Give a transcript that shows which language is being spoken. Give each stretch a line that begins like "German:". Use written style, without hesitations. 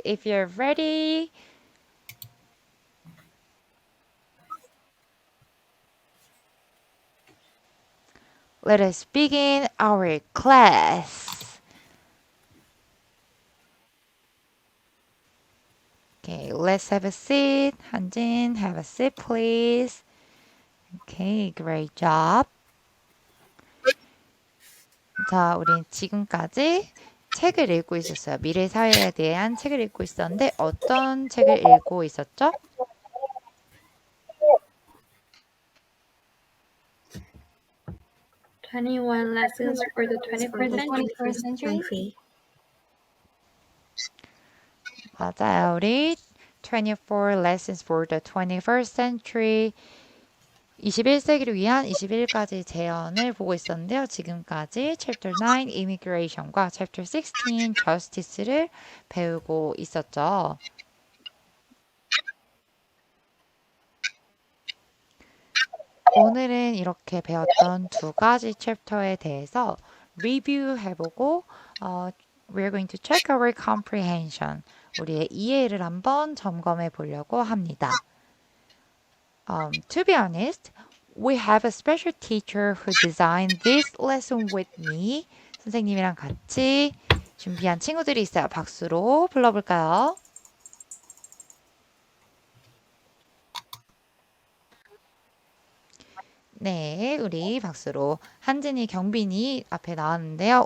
English: If you're ready, let us begin our class. Okay, let's have a seat. Hanjin, have a seat, please. Okay, great job.
Korean: 자, 우린 지금까지 책을 읽고 있었어요. 미래 사회에 대한 책을 읽고 있었는데 어떤 책을 읽고 있었죠?
English: 21 lessons for the 21st century.
Korean: 맞아요. 우리
English: 24 lessons for the 21st century
Korean: 21세기를 위한 21가지 재현을 보고 있었는데요. 지금까지 Chapter 9 Immigration과 Chapter 16 Justice를 배우고 있었죠. 오늘은 이렇게 배웠던 두 가지 챕터에 대해서 리뷰해보고
English: we're going to check our comprehension.
Korean: 우리의 이해를 한번 점검해 보려고 합니다.
English: To be honest, we have a special teacher who designed this lesson with me.
Korean: 선생님이랑 같이 준비한 친구들이 있어요. 박수로 불러볼까요? 네, 우리 박수로 한진이, 경빈이 앞에 나왔는데요.